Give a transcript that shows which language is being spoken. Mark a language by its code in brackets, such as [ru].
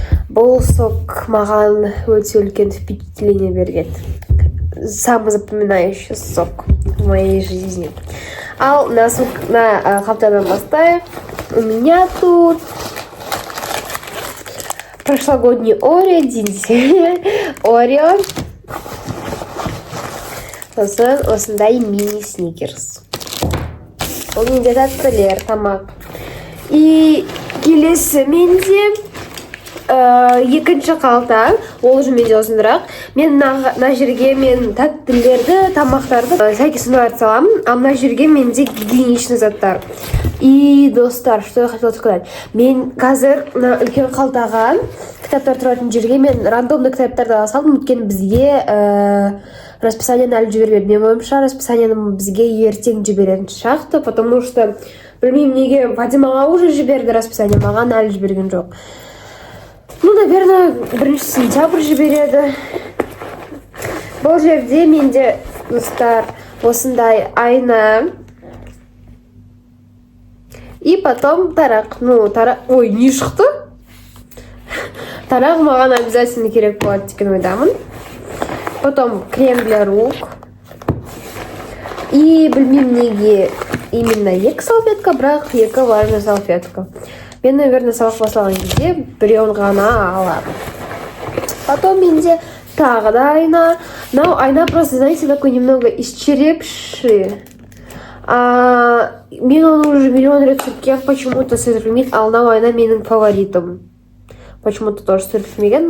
[kk] Бұл сок маған өте үлкен впечатление берген. [ru] Самый запоминающий сок в моей жизни. [kk] Ал на қалтадан бастайық. [ru] У меня тут прошлогодний Орео, Орео. [kk] Сосын осындай мини сникерс. Ол менде тәттілер, тамақ. И келесі менде екінші қалта, ол уже менде ұзынырақ. Мен мына жерге мен тәттілерді, тамақтарды сәйкес ұнайды саламын, а мына жерге менде гигиеничный заттар. [ru] И достар, что я хотела сказать. [kk] Мен қазір үлкен қалтаға кітаптар тұратын жерге мен рандомды кітаптарды салдым, өйткені бізге расписаниені әлі жібермеді. Мен ойымша расписаниені бізге ертең жіберетін шақты, [ru] потому что [kk] білмеймін неге Фатимаға уже жіберді расписание, маған әлі жіберген жоқ. [ru] Ну, наверное, [kk] 1 сентябрь жібереді. Бұл жерде менде, достар, осындай айна. [ru] И потом [kk] тарақ. Ой, не шықты? Тарақ маған обязательно керек болады деген ойдамын. [ru] Потом крем для рук. И [kk] білмеймін неге [ru] именно 2 салфетка, бірақ 2 важная салфетка. [kk] Мен, наверное, сабақ басталған кезде біреуін ғана аламын. Потом менде тағы да айна. [ru] Но айна просто, знаете, такой немного исчерепший. [kk] Мен оны уже миллион рет сүрткен, почему-то сүртілмейді, ал мынау айна менің фаворитом. [ru] Почему-то тоже сүртілмеген.